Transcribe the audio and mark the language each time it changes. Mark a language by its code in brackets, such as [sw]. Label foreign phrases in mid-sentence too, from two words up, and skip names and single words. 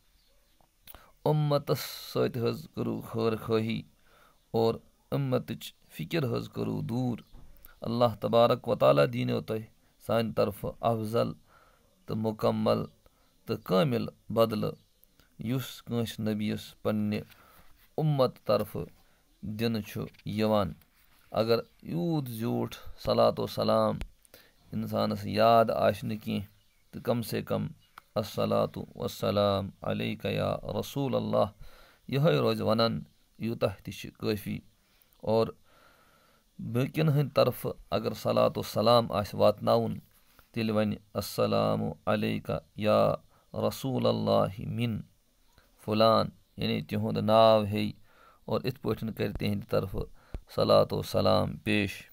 [ks] उम्मतस सत हज करू खैर खाही और उम्मतच فِکِر حظ کٔرِو دوٗر [ar] اللہ تبارک وتعالیٰ [ks] دیٖنو تۄہہِ سانہِ طرفہٕ اَفضل تہٕ مُکمل تہٕ کٲمِل بدلہٕ یُس کٲنٛسہِ نبیَس پنٛنہِ اُمت طرفہٕ دِنہٕ چھُ یِوان اگر یوٗت زیوٗٹھ صلات و سلام اِنسانَس یاد آسہِ نہٕ کینٛہہ تہٕ کم سے کم [ar] الصلاتُ والسلام علیکَ یا رسوٗل اللہ [ks] یِہوٚے روزِ وَنان یوٗتاہ تہِ چھِ کٲفی اور باقیَن ہٕنٛدِ طرفہٕ اگر صلات و سلام آسہِ واتناوُن تیٚلہِ وَنہِ [ar] السلامُ علیکَ یا رسوٗل اللہ مِن فُلان [ks] یعنی تِہُنٛد ناو ہیٚیہِ اور یِتھ پٲٹھۍ کَرِ تِہنٛدِ طرفہٕ صلات و سلام پیش